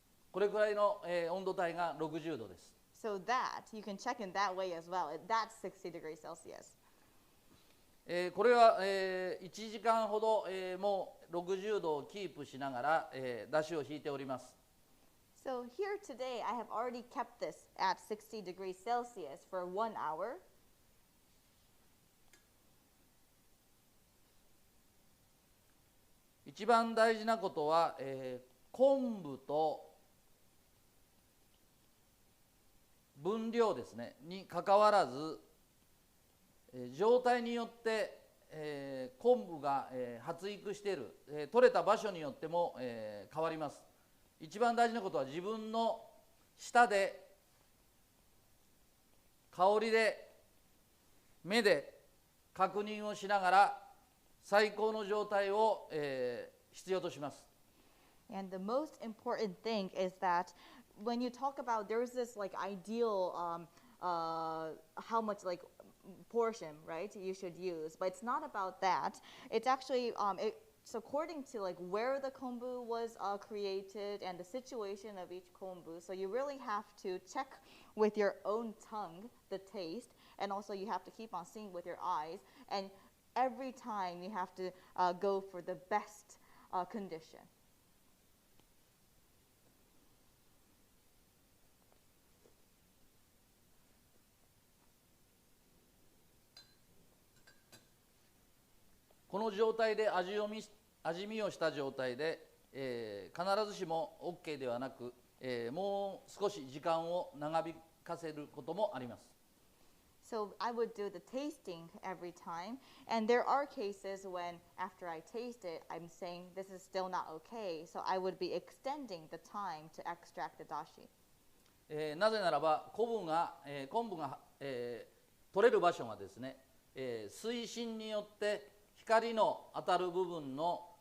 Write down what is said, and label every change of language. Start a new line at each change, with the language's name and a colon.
Japanese: これくらいの、温度帯が60度です。
English: So that, you can check in that way as well. That's 60 degrees Celsius.
Japanese: これは、1時間ほど、もう60度をキープしながら、出汁を引いております。
English: So here today, I have already kept this at 60 degrees Celsius for 1 hour.
Japanese: 一番大事なことは、昆布と分量ですねにかかわらず、状態によって、昆布が、発育している、取れた場所によっても、変わります。一番大事なことは自分の舌で、香りで、目で確認をしながら最高の状態を、必要とします。
English: And the most important thing is that when you talk about there's this like ideal how much like portion, right, you should use, but it's not about that. It's actually it's according to like where the kombu was created and the situation of each kombu. So you really have to check with your own tongue the taste, and also you have to keep on seeing with your eyes, and every time you have to go for the best condition.
Japanese: この状態で味見をした状態で、必ずしも OK ではなく、もう少し時間を長引かせることもあります。
English: So I would do the tasting every time, and there are cases when after I taste it, I'm saying this is still not okay, so I would be extending the time to extract the dashi.
Japanese: なぜならば昆布が、取れる場所がですね、水深によって光の当たる部分の、